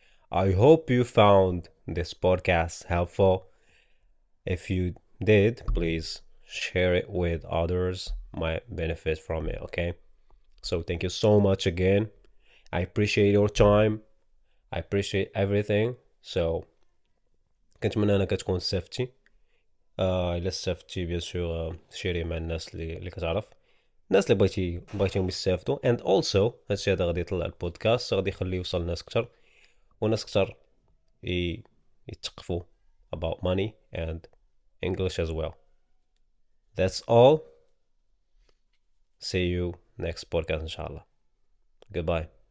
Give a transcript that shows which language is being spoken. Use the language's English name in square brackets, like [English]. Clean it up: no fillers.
[English] I hope you found this podcast helpful. If you did, please share it with others might benefit from it, okay? So thank you so much again. I appreciate your time. I appreciate everything. [Arabic] So كنتمنى انك تكون استفدتي. الا استفدتي بيان سور شيري مع الناس اللي كتعرف، الناس اللي بغيتيهم يستافدوا. [English] and also [Arabic] هادشي هذا غادي يطلع البودكاست، غادي يخليه يوصل لناس كتر وناس كتر يتثقفوا [English] about money and English as well. That's all. See you next podcast inshallah. Goodbye.